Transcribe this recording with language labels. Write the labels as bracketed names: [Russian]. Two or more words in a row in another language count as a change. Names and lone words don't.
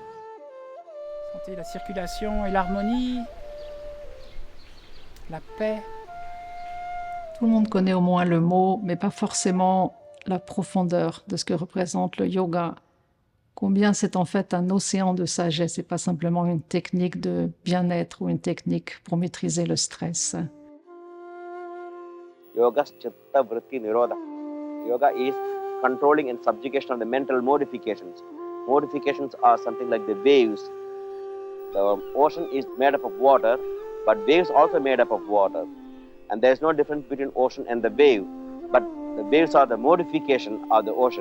[French] Sentez la circulation et l'harmonie, la paix. Tout le monde connaît au moins le mot, mais pas forcément la profondeur de ce que représente le yoga. Combien c'est en fait un océan de sagesse et pas simplement une technique de bien-être ou une technique pour maîtriser le stress. [Sanskrit] योग चित्त वृत्ति निरोध. [English] Yoga is controlling and subjugation of the mental modifications. Modifications are something like the waves. The ocean is made up of water, but waves also made up of water. And there is no difference between ocean and the wave. But the waves are the modification of the ocean.